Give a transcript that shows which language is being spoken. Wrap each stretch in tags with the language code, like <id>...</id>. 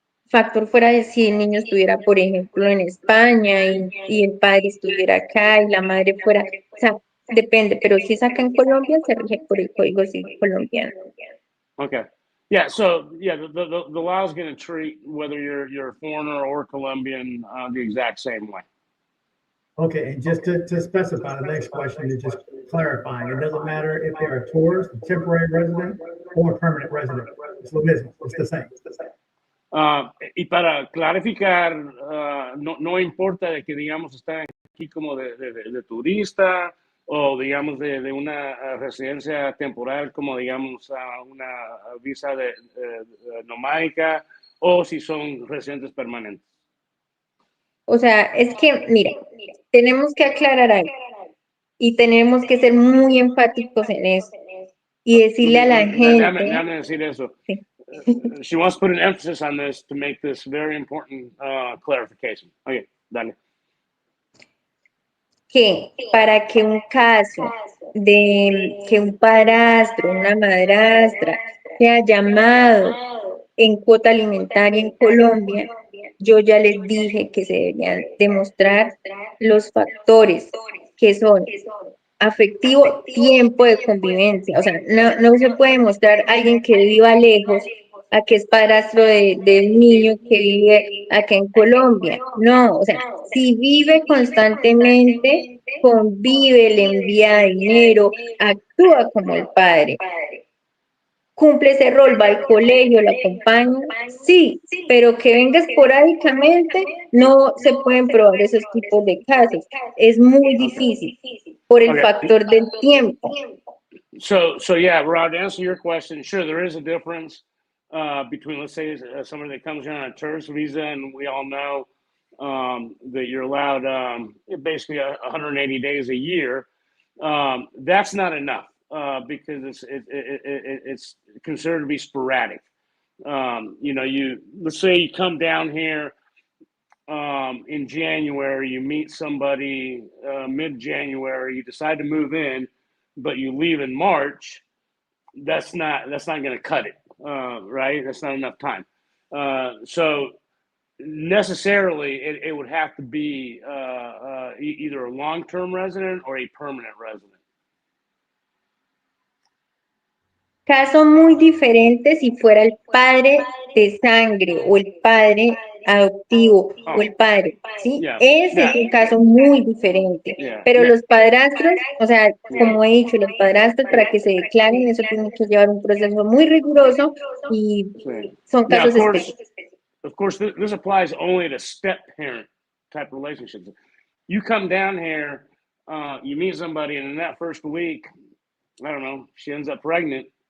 <es>Factor fuera de si el niño estuviera, por ejemplo, en España y el padre estuviera acá y la madre fuera, o sea, depende, pero si es acá en Colombia, se rige por el Código Civil colombiano.</es> <en>Okay. Yeah. So yeah, the law is going to treat whether you're a foreigner or Colombian the exact same way. Okay, and just to specify the next question, is just clarifying, it doesn't matter if they're a tourist, a temporary resident, or a permanent resident. It's</en> <es>lo mismo,</es> <en>it's the same.</en> <es>Y para clarificar, no importa de que, digamos, están aquí como de turista o, digamos, de una residencia temporal como, digamos, una visa de nomádica o si son residentes permanentes. O sea, es que, mira, tenemos que aclarar algo y tenemos que ser muy enfáticos en eso y decirle a la gente. Déjame decir eso. Sí.</es> <en>She wants to put an emphasis on this to make this very important clarification.</en> <es>Okay, dale. Que para que un caso de que un padrastro, una madrastra sea llamado en cuota alimentaria en Colombia, yo ya les dije que se deberían demostrar los factores que son afectivo, tiempo de convivencia. O sea, no se puede mostrar a alguien que viva lejos a que es padrastro de un niño que vive acá en Colombia. No, o sea, si vive constantemente, convive, le envía dinero, actúa como el padre. Cumple ese rol, va al colegio, lo acompaña, sí, pero que venga esporádicamente, no se pueden probar esos tipos de casos. Es muy difícil por el factor del tiempo.</es> <en>So yeah, Rod, to answer your question, sure, there is a difference between, let's say, somebody that comes here on a tourist visa, and we all know that you're allowed basically 180 days a year. That's not enough. Because it's considered to be sporadic. Let's say you come down here in January, you meet somebody mid-January, you decide to move in, but you leave in March. That's not going to cut it, right? That's not enough time. So necessarily, it would have to be either a long-term resident or a permanent resident.</en> <es>Caso muy diferente si fuera el padre de sangre o el padre adoptivo o el padre, ¿sí? Ese es un caso muy diferente. Pero los padrastros, o sea, como he dicho, los padrastros para que se declaren, eso tiene que llevar un proceso muy riguroso y son casos específicos.</es> <en>Of course, this applies only to step-parent type relationships. You come down here, you meet somebody, and in that first week, I don't know, she ends up pregnant.</en>